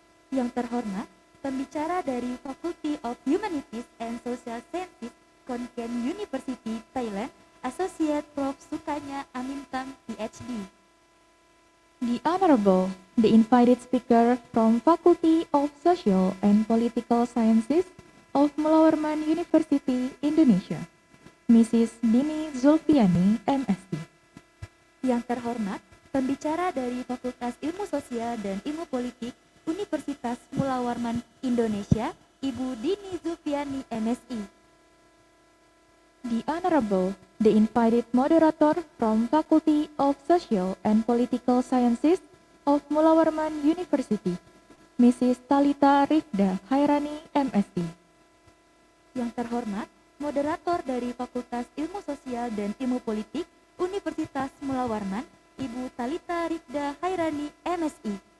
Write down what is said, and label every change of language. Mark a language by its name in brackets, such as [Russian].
[Indonesian] Yang terhormat pembicara dari Faculty of Humanities and Social Sciences, Khon Kaen University, Thailand, Associate Prof. Sukanya Amintam, PhD. [English] The Honorable, the invited speaker from Faculty of Social and Political Sciences of Mula Warman University, Indonesia, Mrs. Dini Zulfiani, MSc. [Indonesian] Yang terhormat pembicara dari Fakultas Ilmu Sosial dan Ilmu Politik Universitas Mula Warman, Indonesia, Ibu Dini Zulfiani, MSI. [English] The Honorable, the invited moderator from Faculty of Social and Political Sciences of Mula Warman University, Mrs. Talita Rifda Khairani, MSc. [Indonesian] Yang terhormat moderator dari Fakultas Ilmu Sosial dan Ilmu Politik Universitas Mula Warman, Ibu Talita Rifda Khairani, MSI.